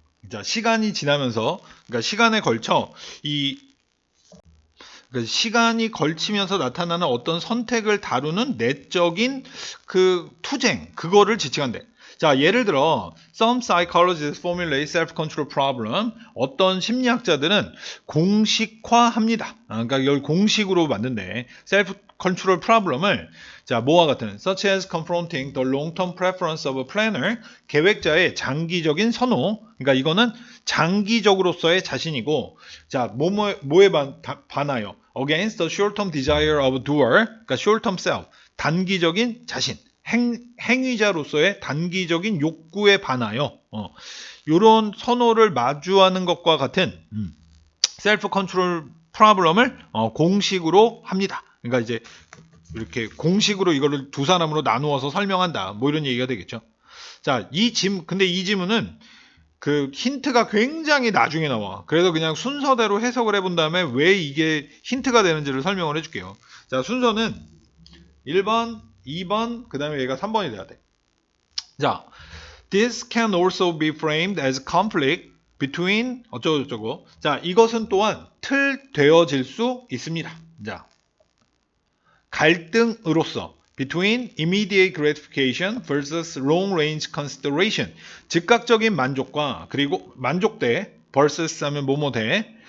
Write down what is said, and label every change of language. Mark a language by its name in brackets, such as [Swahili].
[Korean] 자, 시간이 지나면서, 그러니까 시간에 걸쳐 그러니까 시간이 걸치면서 나타나는 어떤 선택을 다루는 내적인 그 투쟁, 그거를 지칭한대. 자, 예를 들어, [English] some psychologists formulate self-control problem. [Korean] 어떤 심리학자들은 공식화합니다. 그러니까 이걸 공식으로 만든대. [English] self-control problem을 [Korean] 자, 뭐와 같은 [English] such as confronting the long-term preference of a planner. [Korean] 계획자의 장기적인 선호. 그러니까 이거는 장기적으로서의 자신이고, 자, 뭐에 반하여? [English] Against the short-term desire of doer, [Korean] 그러니까 [English] short-term self, [Korean] 단기적인 자신, 행위자로서의 단기적인 욕구에 반하여 이런 선호를 마주하는 것과 같은 셀프 컨트롤 프로블럼을 공식으로 합니다. 그러니까 이제 이렇게 공식으로 이거를 두 사람으로 나누어서 설명한다. 뭐 이런 얘기가 되겠죠. 자, 근데 이 지문은 그 힌트가 굉장히 나중에 나와. 그래서 그냥 순서대로 해석을 해본 다음에 왜 이게 힌트가 되는지를 설명을 해줄게요. 자, 순서는 1번, 2번, 그 다음에 얘가 3번이 돼야 돼. [English] 자, this can also be framed as conflict between [Korean] 어쩌고저쩌고. 자, 이것은 또한 틀되어질 수 있습니다. 자, 갈등으로서 [English] between immediate gratification versus long range consideration. [Korean] 즉각적인 만족과 그리고 만족대 versus 하면 뭐뭐 대.